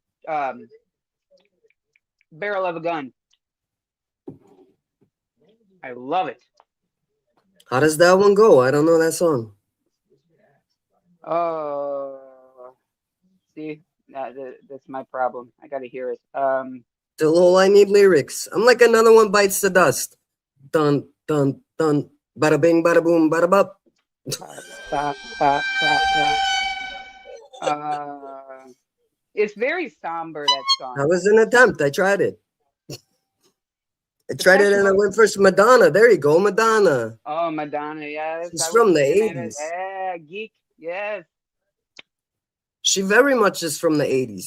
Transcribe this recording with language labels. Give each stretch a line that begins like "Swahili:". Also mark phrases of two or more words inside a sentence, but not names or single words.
English: Barrel of a Gun. I love it. How does that one go? I don't know that song. See, that's my problem. I gotta hear it. Still all I need lyrics. I'm like another one bites the dust. Dun dun dun. Bada bing, bada boom, bada bop. Ba, ba, ba, ba. It's very somber, that That song. was an attempt. I tried it. I tried it Depeche and I Mode. went for Madonna. There you go, Madonna. Oh, Madonna. Yes, She's I was from the looking at it. 80s. Yeah, geek. Yes. She very much is from the 80s.